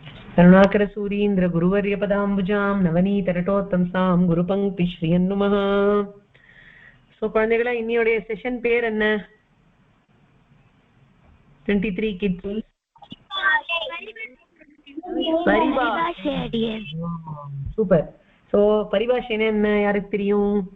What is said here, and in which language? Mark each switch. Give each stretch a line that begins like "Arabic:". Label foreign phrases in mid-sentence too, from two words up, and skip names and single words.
Sanskrit: करुणाकर सूरीन्द्र गुरुवर्य पदाम्बुजां नवनीतरटोत्तंसां गुरुपङ्क्ति श्रियं नमः.
Tamil: சோ குழந்தைகளா, இன்னையோட செஷன் பேர் என்ன? 23 கிட்ஸ் பரிபாஷை. சூப்பர். சோ பரிபாஷைனா என்ன, யாருக்கு தெரியும்?